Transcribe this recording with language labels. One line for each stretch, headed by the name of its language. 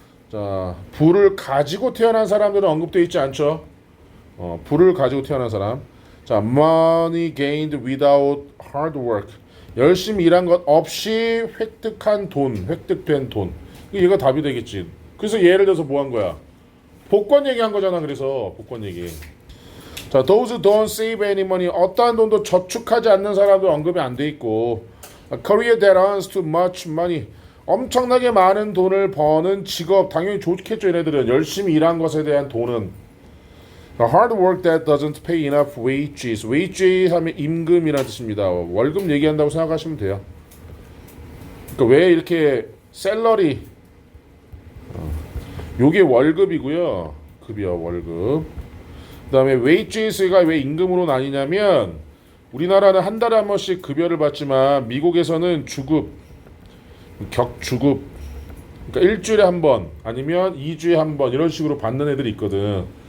Korean: 자 부를 가지고 태어난 사람들은 언급되어 있지 않죠. 부를 가지고 태어난 사람.
English: 자, money gained without hard work.
Korean: 열심히 일한 것 없이 획득한 돈, 획득된 돈. 얘가 답이 되겠지. 그래서 예를 들어서 뭐 한 거야? 복권 얘기한 거잖아. 그래서 복권 얘기.
English: 자, those who don't save any money.
Korean: 어떠한 돈도 저축하지 않는 사람도 언급이 안 돼 있고.
English: A career that earns too much money.
Korean: 엄청나게 많은 돈을 버는 직업. 당연히 좋겠죠. 얘네들은 열심히 일한 것에 대한 돈은.
English: hard work that doesn't pay enough wages.
Korean: wages 하면 임금이라는 뜻입니다. 월급 얘기한다고 생각하시면 돼요. 그러니까 왜 이렇게 셀러리 요게 월급이고요. 급이요 월급. 그 다음에 wages가 왜 임금으로 나뉘냐면 우리나라는 한 달에 한 번씩 급여를 받지만 미국에서는 주급, 격주급 그러니까 일주일에 한 번 아니면 2주에 한 번 이런 식으로 받는 애들이 있거든.